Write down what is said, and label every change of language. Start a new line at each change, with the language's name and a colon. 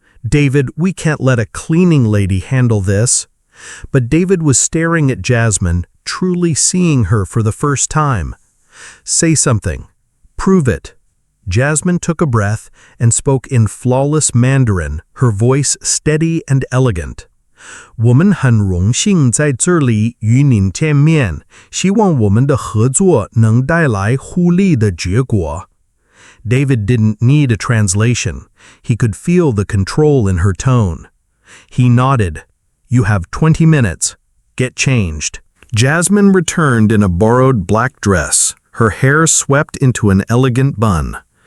English: "David, we can't let a cleaning lady handle this." But David was staring at Jasmine, truly seeing her for the first time. "Say something. Prove it." Jasmine took a breath and spoke in flawless Mandarin, her voice steady and elegant.
Chinese: 我们很荣幸在这里与您见面，希望我们的合作能带来互利的结果。
English: David didn't need a translation. He could feel the control in her tone. He nodded. "You have 20 minutes. Get changed." Jasmine returned in a borrowed black dress, her hair swept into an elegant bun.